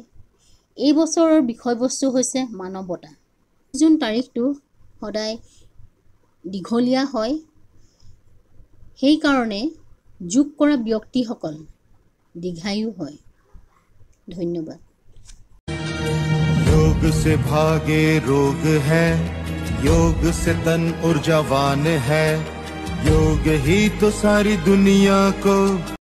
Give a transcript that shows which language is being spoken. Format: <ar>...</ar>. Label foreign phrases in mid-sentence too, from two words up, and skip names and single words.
<as>এই বছৰৰ বিষয়বস্তু হৈছে মানৱতা। জুন তাৰিখটো সদায় দীঘলীয়া হয়। সেইকাৰণে যোগ কৰা ব্যক্তিসকল দীৰ্ঘায়ু হয়। ধন্যবাদ।</as> <hi>योग से भागे रोग है, योग से तन ऊर्जावान है, योग ही तो सारी दुनिया को</hi>